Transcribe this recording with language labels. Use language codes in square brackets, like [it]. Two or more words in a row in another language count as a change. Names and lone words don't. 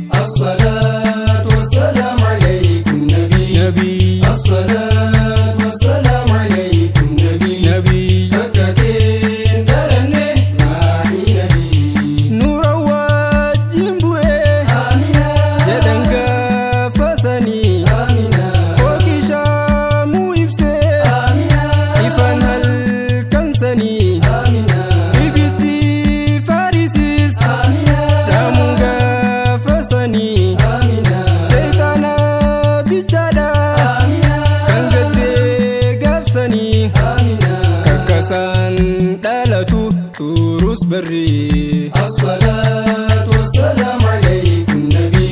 [ar] الصلاة والسلام عليكم، نبي. Nabii. الصلاة والسلام عليكم، نبي. Nabii. [om] Takka kee hin dhalanne, maatii Nabii. Nuura wajjin bu'ee. Amina. Jedhan gaafa sanii. Amina. Kookii shaamuu ibsee. Amina. Ifaan hal- Kansanii. Amina. Ibiddi Faarisis. Amina. Dhaamuu gaafa sanii. Amina. Shaytaana bichaadha. Amina. Kan gattee gaaf sanii. Amina. Kakkasaan dhalatu turus barri. [ar] الصلاة والسلام عليكم، نبي.